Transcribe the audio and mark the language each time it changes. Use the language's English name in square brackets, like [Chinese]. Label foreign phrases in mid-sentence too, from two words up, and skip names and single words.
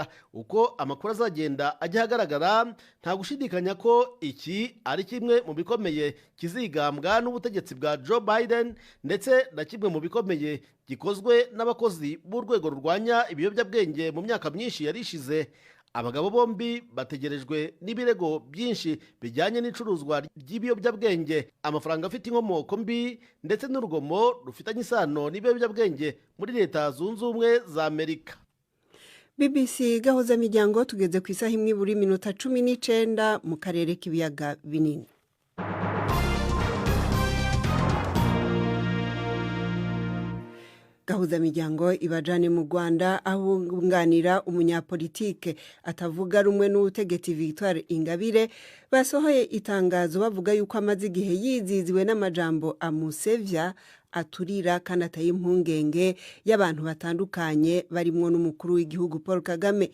[Kinyarwanda] Uko amakuru azagenda ajya ahagaragara, nta gushidikanya ko iki ari kimwe mu bikomeye kizigambwa n'ubutegetsi bwa Joe Biden, ndetse na kimwe mu bikomeye gikozwe n'abakozi b'urwego rurwanya ibiyobyabwenge mu myaka myinshi yarishize. Abagabo bombi bategerejwe n'ibirego byinshi bijyanye n'icuruzwa ry'ibiyobyabwenge, amafaranga afite inkomoko mbi, ndetse n'urugomo rufitanye isano n'ibiyobyabwenge muri Leta Zunze Ubumwe za Amerika. BBC gahuza miryango tugeze ku isaha imwe buri minota 19 mu karere k'ibiyaga binini. [Rundi] Gahuza miryango ibajane mu Rwanda ahunganira umunyapolitike atavuga rumwe n'ubutegetsi Victoire Ingabire basohoye itangazo bavuga yuko amaze igihe yiziziwe n'amajambo amusevya aturira kandi ataye impungenge y'abantu batandukanye barimo n'umukuru w'igihugu Paul Kagame.